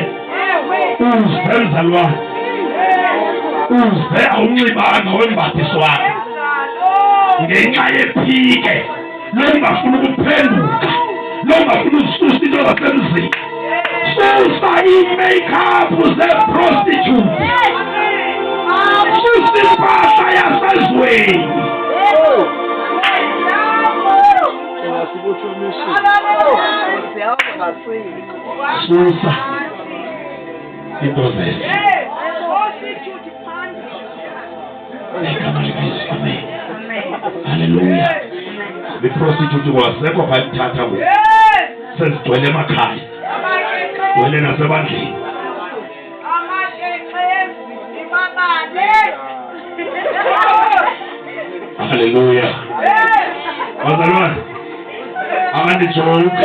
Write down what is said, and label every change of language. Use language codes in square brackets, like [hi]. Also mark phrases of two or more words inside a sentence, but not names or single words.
[xh] Uze mzalwane. Uze awunxibanga wembathiswana. Ngenxa yephike longafuna ukuphenduka, longafuna ukususa into zasemzini. Susa i-makeup ze-prostitute. Susa impahla yasezweni. Susa into zezi. Igama likaYesu. Amen. Hallelujah. [en] The prostitute [xh] wasekho bayithatha ngoku. Sezigcwele emakhaya. Wele nasebandleni. Hallelujah. Bazalwane. Angandijoke.